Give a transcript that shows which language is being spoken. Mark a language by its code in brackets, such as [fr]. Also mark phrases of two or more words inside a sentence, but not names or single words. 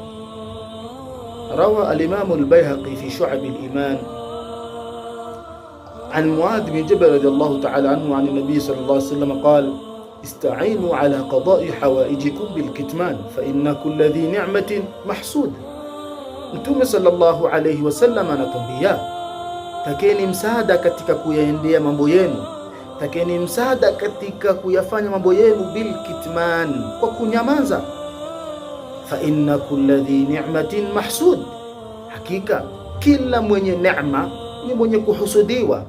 [ar] روى الإمام البيهقي في شعب الإيمان عن معاذ بن جبل رضي الله تعالى عنه عن النبي صلى الله عليه وسلم قال: استعينوا على قضاء حوائجكم بالكتمان فإن كل ذي نعمة محسود. [sw] Mtume sallallahu alayhi wasallam anatuambia, takeni msaada katika kuyaendea mambo yenu, takeni msaada katika kuyafanya mambo yenu bilkitman, kwa kunyamaza. [ar] فإن كل ذي نعمة محسود, [sw] hakika kila mwenye neema ni mwenye kuhusudiwa.